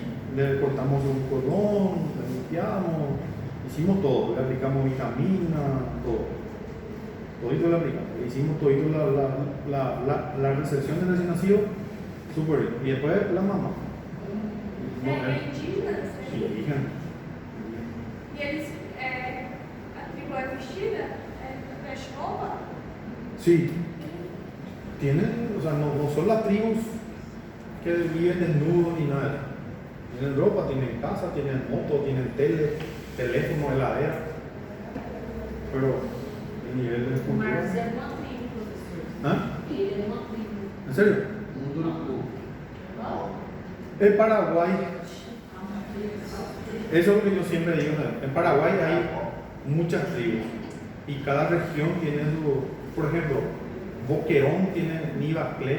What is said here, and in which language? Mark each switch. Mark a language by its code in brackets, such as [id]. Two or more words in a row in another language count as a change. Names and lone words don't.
[es] Le cortamos un cordón, le limpiamos, hicimos todo, le aplicamos vitamina, todo. Todito le aplicamos, le hicimos todito la recepción del recién nacido, súper bien. Y después la mamá. Indígenas? Sí, indígena. [pt] E eles, a tribo é vestida? Veste roupa? [es] Sí. Tienen, o sea, no son las tribus que viven desnudos ni nada. Tienen ropa, tienen casa, tienen moto, tienen teléfono, heladera. Pero el nivel de O cultura. [pt] Marcos é uma tribo, professor. [es] ¿Ah? [pt] Ele é uma tribo. [es] ¿En serio? En Paraguay, eso es lo que yo siempre digo. En Paraguay hay muchas tribus y cada región tiene su, por ejemplo, Boquerón tiene Nivaclé.